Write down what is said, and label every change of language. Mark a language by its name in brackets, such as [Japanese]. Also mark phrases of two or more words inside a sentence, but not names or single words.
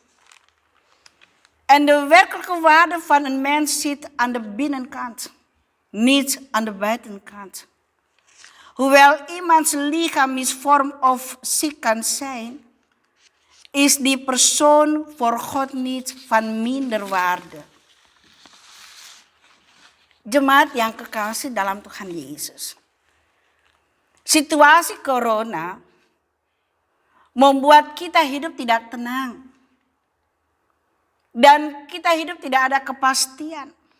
[Dutch] En de werkelijke waarde van een mens zit aan de binnenkant, niet aan de buitenkant. Hoewel iemands lichaam misvormd of ziek kan zijn, is die persoon voor God niet van minder waarde. [Indonesian] Jemaat yang kekasih dalam Tuhan Yesus. Situasi corona membuat kita hidup tidak tenang. Dan kita hidup tidak ada kepastian.